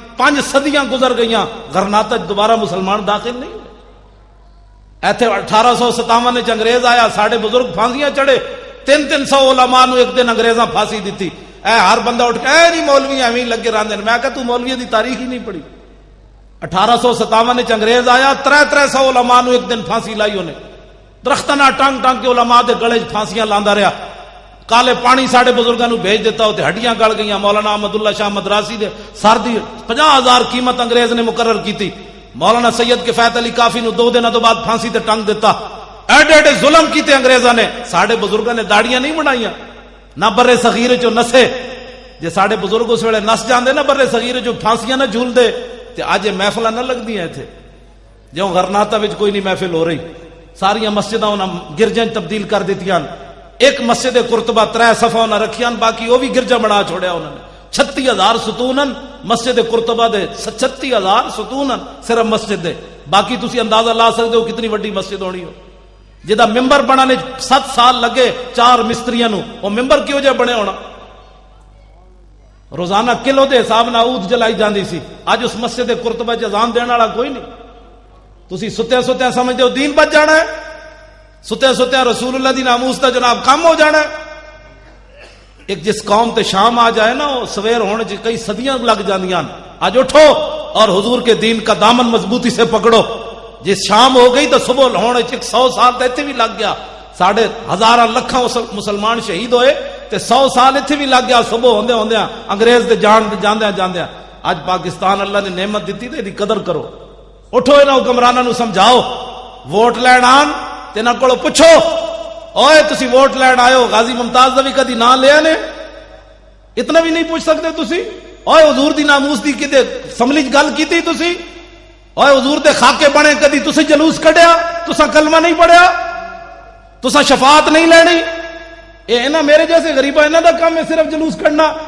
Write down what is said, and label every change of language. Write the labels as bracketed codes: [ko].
[pa] 5 صدیاں گزر گئیاں, غرناطہ دوبارہ مسلمان داخل نہیں ہوئے. ایتھے 1857 وچ انگریز آیا, ساڑے بزرگ پھانسیاں چڑھے. 300 علماء نو ایک دن انگریزاں پھانسی دیتی. اے ہر بندہ اٹھ کے اے نہیں مولوی ایویں لگے رہندے. میں کہا تو مولوی دی تاریخ ہی نہیں پڑھی. 1857 وچ انگریز آیا, 300 علماء نو ایک دن پھانسی لائی انہیں. درختاں نال ٹانگ ٹانگ کے علماء دے گلے پھانسیاں لاندا رہیا. کالے پانی ساڑے بزرگاں نو بھیج دیتا ہوتے, ہڈیاں گل گئیاں. مولانا احمد اللہ شاہ مدراسی دے سر دی 50,000 قیمت انگریز نے مقرر کیتی. مولانا سید کفایت علی کافی نو 2 دنوں تو بعد پھانسی تے ٹنگ دیتا. ایڈے ایڈے ظلم کیتے انگریزاں نے. ساڑے بزرگاں نے داڑیاں نہیں بنائیاں, نہ برے صغیر چو نسے. جے ساڑے بزرگ اس ویلے نس جاندے نا برے صغیر چو پھانسیاں نہ جھول دے تے اج محفلاں نہ لگدیاں ایتھے. جوں غرناطہ وچ کوئی نہیں محفل ہو رہی, ساریاں مسجداں انہاں گرجاں تبدیل کر دتیاں. ایک مسجد قرطبہ 3 صفحہ انہاں رکھیاں, باقی وہ بھی گرجا بنا چھوڑیا انہوں نے. 36,000 ستونن مسجد قرطبہ دے, 36,000 ستونن صرف مسجد دے. باقی تسی اندازہ لا سکتے ہو کتنی وڈی مسجد ہونی ہو. جدا ممبر بنانے 7 سال لگے 4 مستریاں نو, وہ ممبر کیوں جے بنے ہونا؟ روزانہ کلو دے حساب نال عود جلائی جاندی سی. اج اس مسجد قرطبہ چ اذان دین والا کوئی نہیں. تسی ستیا ستیا سمجھتے ہو دین بچ جانا ہے, ستیا ستیا رسول اللہ دی ناموس دا جناب کم ہو جانا ہے. ایک جس قوم تے شام آ جائے نا, وہ سویر ہونے چ کئی صدیاں لگ جاندیاں. [ur] آج اٹھو اور حضور کے دین کا دامن مضبوطی سے پکڑو. [pa] جس شام ہو گئی تو صبح ہونے چ 100 سال تے ایتھے بھی لگ گیا. ساڑھے ہزاراں لکھاں مسلمان شہید ہوئے تے 100 سال ایتھے بھی لگ گیا. صبح ہوندے ہوندے انگریز دے جاندے جاندے. اج پاکستان اللہ نے نعمت دیتی تے دی قدر کرو. اٹھو انہاں حکمراناں نو سمجھاؤ, ووٹ لین آن تے نہ کولو پوچھو, اوئے تسی ووٹ لین آئے ہو, غازی ممتاز دا بھی کدی نام لیا نے؟ اتنا بھی نہیں پوچھ سکتے تسی؟ اوئے حضور دی ناموس دی کدے اسمبلی چ گل کیتی تسی؟ اوئے حضور دے خاکے بنے کدی تسی جلوس کڈیا؟ تساں کلمہ نہیں پڑھیا؟ تساں شفاعت نہیں لینی؟ اے انہاں میرے جیسے غریباں انہاں دا کام ہے صرف جلوس کڈنا.